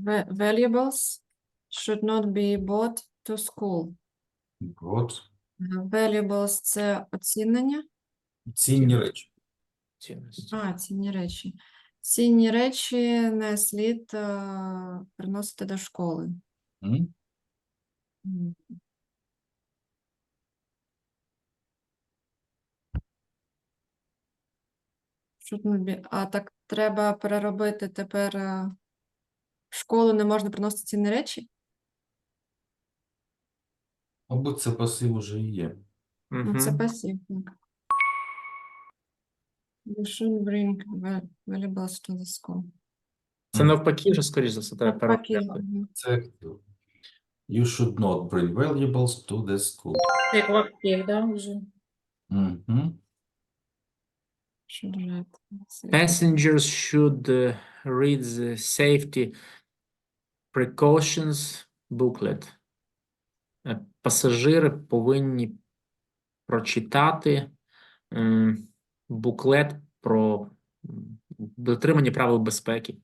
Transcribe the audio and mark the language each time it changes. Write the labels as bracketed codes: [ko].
[en] Valuables should not be bought to school. Good. [uk] Valuables – це оцінення. Цінні речі. Цінності. Цінні речі. Цінні речі не слід приносити до школи. М? Так треба переробити тепер в школу не можна приносити цінні речі? Мабуть, це пасив уже і є. Це пасів. [en] You should bring valuables to the school. [uk] Це навпаки вже, скоріш за все, треба Навпаки. переробляти. Це актив. [en] You should not bring valuables to the school. [uk] Це актив, да, вже? Мгм. [en] Should read. Passengers should read the safety precautions booklet. [uk] Пасажири повинні прочитати буклет про дотримання правил безпеки.